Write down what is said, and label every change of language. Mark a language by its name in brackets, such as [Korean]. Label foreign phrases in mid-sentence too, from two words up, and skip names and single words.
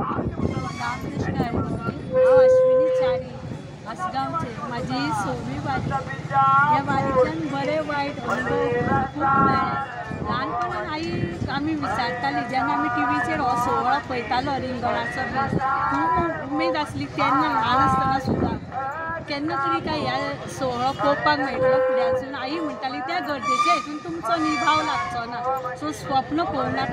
[Konkani] अश्विनी चारी आसगावचे माझी 6वी वारी. या वारीच्यान बरे वाईट अनुभव खूप मेळ्ळे. ल्हानपणान आई आमी विचारताली जेन्ना आमी टीव्हीचेर हो सोहळो पळयतालो रिंगणाचो बी, खूब उमेद आसली तेन्ना ल्हान आसतना सुद्दां. केन्ना तरी काय ह्या सोहळो पळोवपाक मेळटलो फुड्यानसून. आई म्हणटाली त्या गरजेच्या हितून तुमचो निभाव लागचो ना, सो स्वप्न पळोवंक नाका.